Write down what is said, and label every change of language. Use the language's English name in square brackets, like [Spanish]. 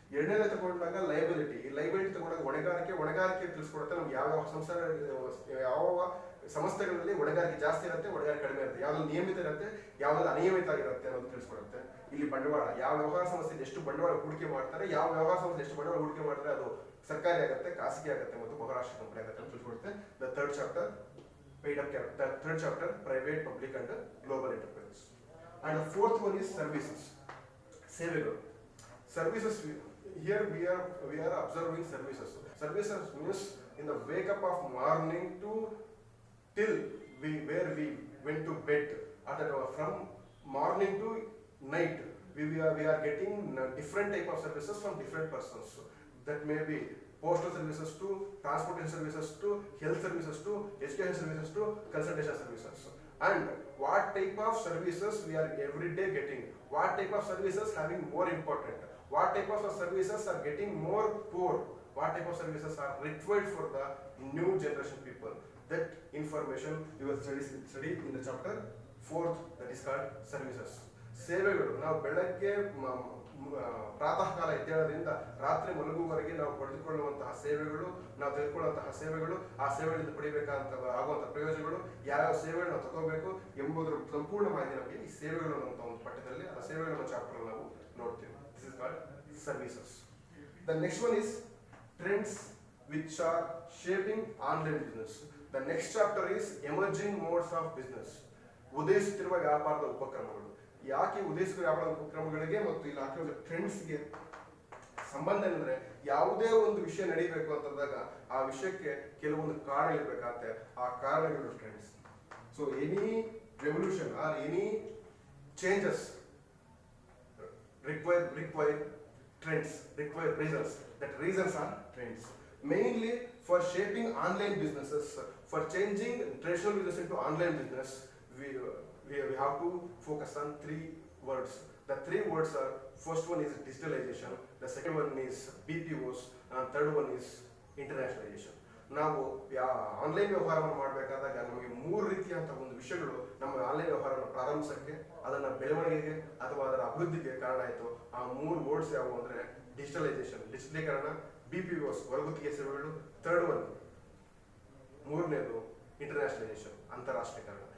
[Kannada] ಎರಡನೇದೇ ತಗೊಂಡಾಗ ಲಯಬಿಲಿಟಿ. ಈ ಲಯಬಿಲಿಟಿ ತಗೊಂಡಾಗ ಹೊಣೆಗಾರಿಕೆ ತಿಳಿಸ್ಕೊಡುತ್ತೆ ನಮ್ಗೆ ಯಾವ ಸಂಸ್ಥೆ ಯಾವ ಸಂಸ್ಥೆಗಳಲ್ಲಿ ಹೊಣೆಗಾರಿಕೆ ಜಾಸ್ತಿ ಇರುತ್ತೆ, ಹೊಣೆಗಾರಿಕೆ ಕಡಿಮೆ ಇರುತ್ತೆ, ಯಾವ್ದು ನಿಯಮಿತ ಇರುತ್ತೆ, ಯಾವ್ದು ಅನಿಯಮಿತ ಆಗಿರುತ್ತೆ ಅನ್ನೋದು ತಿಳಿಸ್ಕೊಡುತ್ತೆ. ಇಲ್ಲಿ ಬಂಡವಾಳ, ಯಾವ ವ್ಯವಹಾರ ಸಂಸ್ಥೆ ಎಷ್ಟು ಬಂಡವಾಳ ಹೂಡಿಕೆ ಮಾಡ್ತಾರೆ, ಯಾವ ವ್ಯವಹಾರ ಸಂಸ್ಥೆ ಎಷ್ಟು ಬಂಡವಾಳ ಹೂಡಿಕೆ ಮಾಡ್ತಾರೆ, ಅದು ಸರ್ಕಾರಿ ಆಗುತ್ತೆ, ಖಾಸಗಿ ಆಗುತ್ತೆ ಮತ್ತು ಬಹುರಾಷ್ಟ್ರ ಕಂಪನಿ ಆಗುತ್ತೆ ಅಂತ ತಿಳಿಸ್ಕೊಡುತ್ತೆ. [English] The third chapter paid up capital. The third chapter, private, public and global enterprises. And the fourth one is services. [Kannada] ಸೇವೆಗಳು. [English] Services, here we are observing services. Services means in the wake up of morning to till where we went to bed, from morning to night we are getting different type of services from different persons. That may be postal services to transportation services to health services to education services to consultation services. And what type of services we are every day getting, what type of services having more important, what type of services are getting more poor, what type of services are required for the new generation people. That information you will study in the chapter 4th, that is called services. [Kannada] ಸೇವೆಗಳು. ನಾವು ಬೆಳಗ್ಗೆ ಪ್ರಾತಃ ಕಾಲ ಎದ್ದೇಳೋದ್ರಿಂದ ರಾತ್ರಿ ಮಲಗುವವರೆಗೆ ನಾವು ಪಡೆದುಕೊಳ್ಳುವಂತಹ ಸೇವೆಗಳು, ನಾವು ತೆಗೆದುಕೊಳ್ಳುವಂತಹ ಸೇವೆಗಳು, ಆ ಸೇವೆಗಳಿಂದ ಪಡಿಬೇಕಂತ ಆಗುವಂತಹ ಪ್ರಯೋಜನಗಳು, ಯಾವ್ಯಾವ ಸೇವೆಗಳು ನಾವು ತಗೋಬೇಕು ಎಂಬುದರ ಸಂಪೂರ್ಣ ಮಾಹಿತಿ ನಮಗೆ ಈ ಸೇವೆಗಳು ಅಂತ ಒಂದು ಪಠ್ಯದಲ್ಲಿ, ಆ ಸೇವೆಗಳ ಚಾಪ್ಟರ್ ನಾವು ನೋಡ್ತೀವಿ. [English] This is called services. The next one is trends which are shaping online business. The next chapter is emerging modes of business. [Kannada] ಉದಯಿಸುತ್ತಿರುವ ವ್ಯಾಪಾರದ ಉಪಕ್ರಮಗಳು. ಯಾಕೆ ಉದಯಿಸುವ ವ್ಯಾಪಾರದ ಉಪಕ್ರಮಗಳಿಗೆ ಮತ್ತು ಇಲ್ಲಿ ಹಾಕಿರೋ ಟ್ರೆಂಡ್ಸ್ಗೆ ಸಂಬಂಧ ಏನಂದ್ರೆ, ಯಾವುದೇ ಒಂದು ವಿಷಯ ನಡೀಬೇಕು ಅಂತಂದಾಗ ಆ ವಿಷಯಕ್ಕೆ ಕೆಲವೊಂದು ಕಾರಣಗಳಿರ್ಬೇಕಾಗತ್ತೆ. ಆ ಕಾರಣಗಳು [English] Trends. So any revolution or any changes require trends, require reasons. That reasons are trends. Mainly for shaping online businesses, for changing traditional business into online business, we have to focus on 3 words. The 3 words are, first one is digitalization, the second one is BPOs, and third one is internationalization. [Kannada] ನಾವು online ವ್ಯವಹಾರವನ್ನು ಮಾಡಬೇಕಾದಾಗ ನಮಗೆ 3 ರೀತಿಯಂತಹ ಒಂದು ವಿಷಯಗಳು ನಮ್ಮ online ವ್ಯವಹಾರವನ್ನು ಪ್ರಾರಂಭಿಸಕ್ಕೆ, ಅದನ್ನ ಬೆಳವಣಿಗೆಗೆ ಅಥವಾ ಅದರ ಅಭಿವೃದ್ಧಿಗೆ ಕಾರಣ ಆಯಿತು. ಆ 3 ವರ್ಡ್ಸ್ ಯಾವುವು ಅಂದ್ರೆ ಡಿಜಿಟಲೈಸೇಷನ್, ಡಿಜಿಟಲೀಕರಣ, BPOs ಹೊರಗುತ್ತಿಗೆ ಸೇವೆಗಳು, ಥರ್ಡ್ ಒನ್ ಮೂರನೇದು ಇಂಟರ್ನ್ಯಾಷನಲೈಸೇಷನ್, ಅಂತಾರಾಷ್ಟ್ರೀಕರಣ.